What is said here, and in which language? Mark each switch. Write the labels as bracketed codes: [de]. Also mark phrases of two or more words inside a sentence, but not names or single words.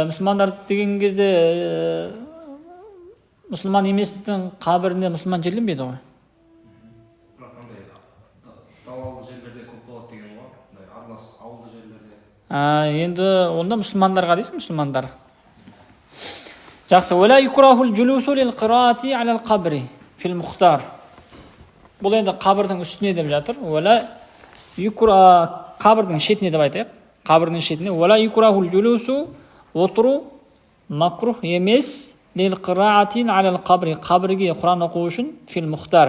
[kk] Мұсылмандар деген кезде мұсылман еместің қабірінде мұсылман жерленбейді ғой. Бірақ қандай далалы жерлерде көп болады деген ғой, аралас ауылды жерлерде. Енді онда мұсылмандарға дейсің, мұсылмандар. Жақсы. [ar] ولا يكره الجلوس للقراءة على القبر في المختار. [kk] Бұл енді қабірдің үстіне деп жатыр. [ar] ولا يكره [kk] қабірдің шетіне деп айтайық. Қабірдің шетіне [ar] ولا يكره الجلوس [kk] отыру макрух емес [ar] للقراءة على القبر, [kk] қабірге Құран оқу үшін [ar] في المختار.